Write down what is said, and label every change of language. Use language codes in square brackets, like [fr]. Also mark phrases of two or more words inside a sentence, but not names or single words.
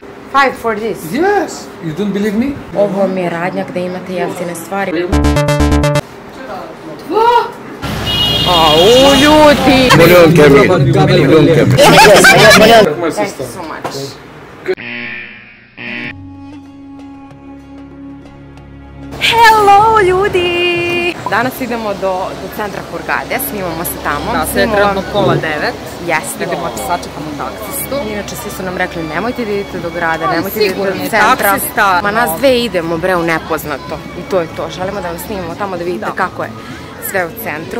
[en] 5 for this? Yes. You don't believe me? [sr] Ovo mi je radnja gde imate jeftine stvari. Au, ljudi! Milionke mi. Milionke mi. [en] Thank you so much. Hello, [sr] ljudi! Danas idemo do centra Hurgade, snimamo se tamo. Da, sve je trenutno pola 9. Jeste. Idemo da sačekamo taksistu. Inače, svi su nam rekli, nemojte da idete do grada, nemojte da idete do centra. Ma nas dve idemo, bre, u nepoznato. I to je to. Želimo da vam snimamo tamo da vidite kako je sve u centru.